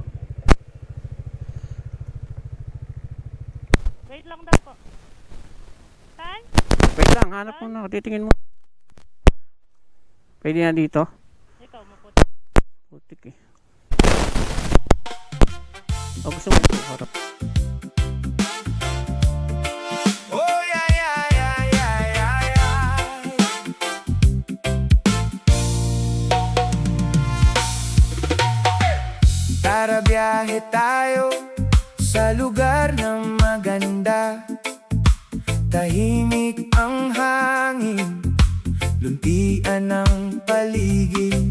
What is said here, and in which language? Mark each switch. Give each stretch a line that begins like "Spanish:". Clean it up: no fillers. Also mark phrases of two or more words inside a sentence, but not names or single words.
Filipino: Wait lang daw po. Saan? Wait lang, hanap muna. Titingin mo. Pwede na dito? Ikaw, maputi. Putik eh. O gusto mo ito? Harap.
English: Oh, yeah, yeah, yeah, yeah, yeah, yeah.
Filipino: Tara biyahe tayo sa lugar na maganda. Tahimik ang hangin, luntian ng paligid.